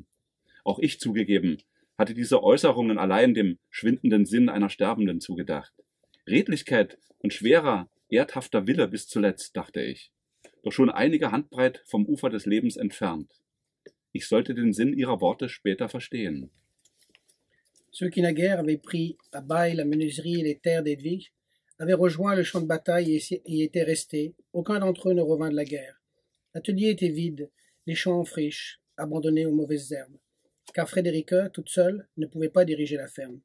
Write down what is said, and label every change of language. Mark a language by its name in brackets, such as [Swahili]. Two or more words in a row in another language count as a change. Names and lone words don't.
[German] Auch ich zugegeben, hatte diese Äußerungen allein dem schwindenden Sinn einer Sterbenden zugedacht. Redlichkeit und schwerer, erdhafter Wille bis zuletzt, dachte ich, doch schon einige Handbreit vom Ufer des Lebens entfernt. Ich sollte den Sinn ihrer Worte später verstehen. [French] Ceux qui naguère avaient pris à bail la menuiserie et les terres d'Edwige avaient rejoint le champ de bataille et y étaient restés. Aucun d'entre eux ne revint de la guerre. L'atelier était vide, les champs en friche, abandonnés aux mauvaises herbes. Car Frédérica, toute seule, ne pouvait pas diriger la ferme.